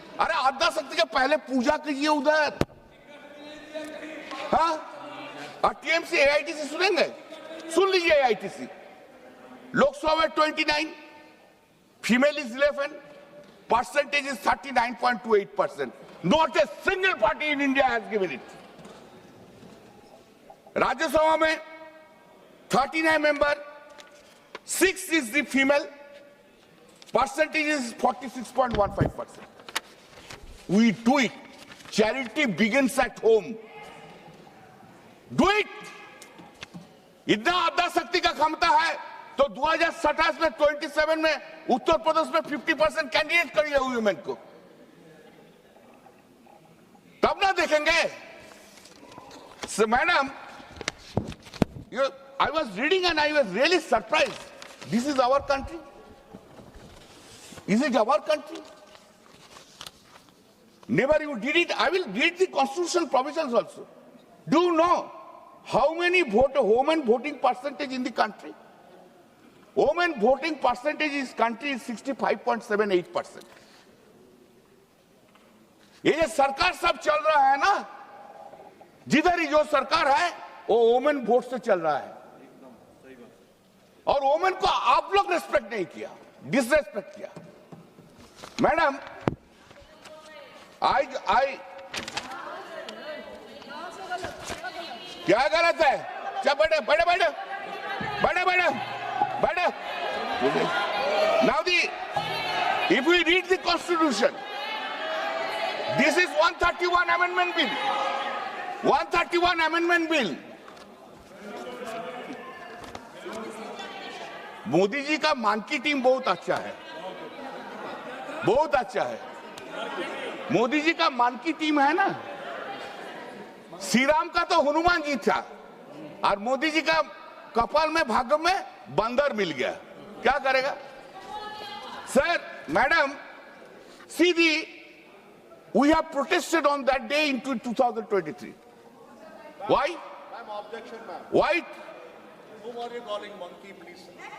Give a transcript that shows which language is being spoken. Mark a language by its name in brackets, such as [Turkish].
[Hindi] अरे आद्या शक्ति के पहले पूजा कीजिए उधर. हाँ, और टीएमसी एआईटीसी सुनेंगे, सुन लीजिए. [English] AITC Lok Sabha में 29, female is 11, percentage is 39.28%. Not a single party in India has given it. Rajya Sabha में 39 member, 6 is the female, percentage is 46.15%. We do it. Charity begins at home. Do it. [Hindi] इतना आद्या शक्ति का क्षमता है तो 2027 में 27 में उत्तर प्रदेश में 50% कैंडिडेट करिए वुमेन को, तब ना देखेंगे. [English] So madam, I was reading and I was really surprised. This is our country. Is it our country? Never you did it. I will read the constitutional provisions also. Do you know how many women voting percentage in the country? Women voting percentage in this country is 65.78%. [Hindi] ये सरकार सब चल रहा है ना, जिधर ही जो सरकार है वो वुमेन वोट से चल रहा है. और वुमेन को आप लोग रेस्पेक्ट नहीं किया, डिसरेस्पेक्ट किया. मैडम, आई क्या गलत है? क्या बैठे बैठे बैठे बैठे बैठे बैठे. [English] Now if we read the constitution, this is 131 amendment bill. 131 amendment bill. [Hindi] Modi ji का मानकी टीम बहुत अच्छा है, बहुत अच्छा है. मोदी जी का मानकी टीम है ना. श्री राम का तो हनुमान जी था, और मोदी जी का कपाल में भाग्य में बंदर मिल गया. क्या करेगा sir? [English] Madam, Sidhi we have protested on that day in 2023. Why? Objection, ma'am. Why? Whom are you calling monkey, please?